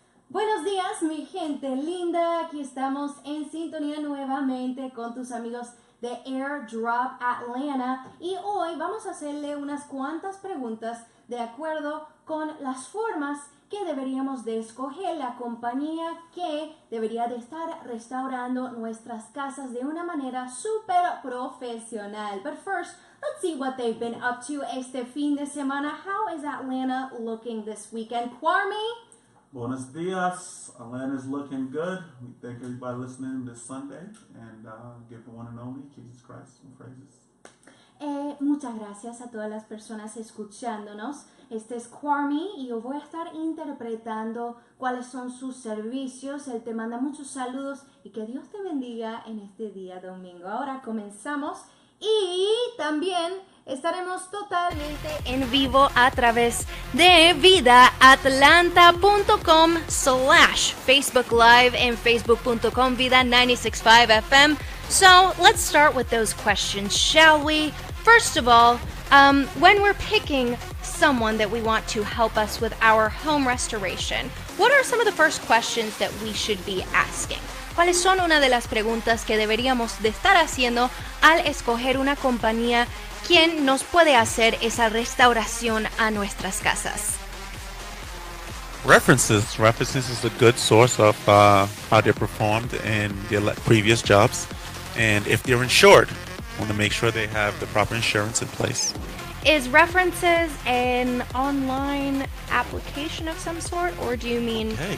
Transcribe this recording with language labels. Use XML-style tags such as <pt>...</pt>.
<es>Buenos días, mi gente linda. Aquí estamos en sintonía nuevamente con tus amigos de Airdrop Atlanta y hoy vamos a hacerle unas cuantas preguntas de acuerdo con las formas que deberíamos de escoger la compañía que debería de estar restaurando nuestras casas de una manera súper profesional.</es> <en>But first, let's see what they've been up to</en> <es>este fin de semana.</es> <en>How is Atlanta looking this weekend? Kwame?</en> <es>Buenos dias.</es> <en>Atlanta's looking good. We thank everybody listening this Sunday and give the one and only Jesus Christ some praises.</en> <es>Muchas gracias a todas las personas escuchándonos. Este es Kwame y yo voy a estar interpretando cuáles son sus servicios. Él te manda muchos saludos y que Dios te bendiga en este día domingo. Ahora comenzamos y también estaremos totalmente en vivo a través de vidaatlanta.com/Facebook Live en facebook.com vida965fm.</es> <en>So let's start with those questions, shall we? First of all, when we're picking someone that we want to help us with our home restoration, what are some of the first questions that we should be asking?</en> <es>¿Cuáles son una de las preguntas que deberíamos de estar haciendo al escoger una compañía quien nos puede hacer esa restauración a nuestras casas?</es> <en>References. References is a good source of how they performed in their previous jobs. And if they're insured, want to make sure they have the proper insurance in place. Is references an online application of some sort, or do you mean</en>